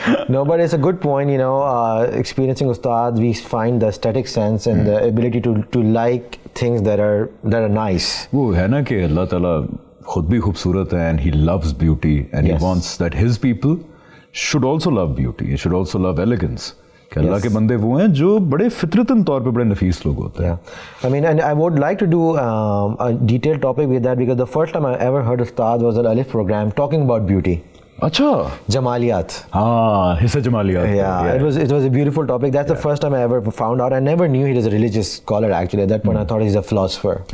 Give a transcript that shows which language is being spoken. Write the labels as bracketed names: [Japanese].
[English] No, but it's a good point, experiencing Ustad, we find the aesthetic sense and the ability to like things that are nice. [Urdu] وہ ہے نا کہ اللہ تعالیٰ خود بھی خوبصورت ہے, [English] and he loves beauty, and he wants that his people should also love beauty, he should also love elegance. [Urdu] کہ اللہ کے بندے وہ ہیں جو بڑے فطرتاً طور پہ بڑے نفیس لوگ ہوتے ہیں. [English] I mean, and I would like to do a detailed topic with that, because the first time I ever heard Ustad was an Alif program talking about beauty. [Urdu] اچھا, Jamaliyat. حصہ جمالیات. [English] Yeah, it was a beautiful topic. That's the first time I ever found out. I never knew he was a religious scholar actually. At that point I thought he's a philosopher.